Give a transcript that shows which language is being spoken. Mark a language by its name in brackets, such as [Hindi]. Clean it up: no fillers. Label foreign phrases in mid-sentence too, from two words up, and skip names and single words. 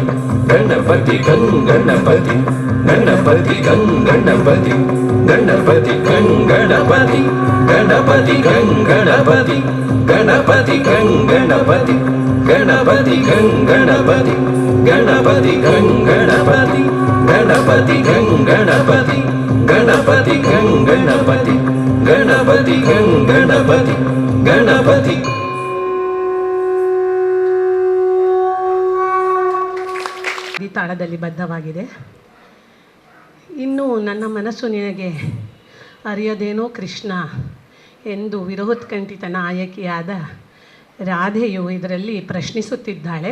[Kannada] ಗಣಪತಿ ಗಂಗಣಪತಿ ಗಣಪತಿ ಗಂಗಣಪತಿ ಗಣಪತಿ ಗಂಗಣಪತಿ ಗಣಪತಿ ಗಂಗಣಪತಿ ಗಣಪತಿ ಗಂಗಣಪತಿ ಗಣಪತಿ ಗಂಗಣಪತಿ ಗಣಪತಿ ಗಂಗಣಪತಿ ಗಣಪತಿ ಗಂಗಣಪತಿ ಗಣಪತಿ ಗಂಗಣಪತಿ ಗಣಪತಿ ಗಂಗಣಪತಿ ಗಣಪತಿ. ಈ ತಾಳದಲ್ಲಿ ಬದ್ಧವಾಗಿದೆ. ಇನ್ನು ನನ್ನ ಮನಸ್ಸು ನಿನಗೆ ಅರಿಯದೇನೋ ಕೃಷ್ಣ ಎಂದು ವಿರೋಧಕಂಠಿತ ನಾಯಕಿಯಾದ ರಾಧೆಯು ಇದರಲ್ಲಿ ಪ್ರಶ್ನಿಸುತ್ತಿದ್ದಾಳೆ.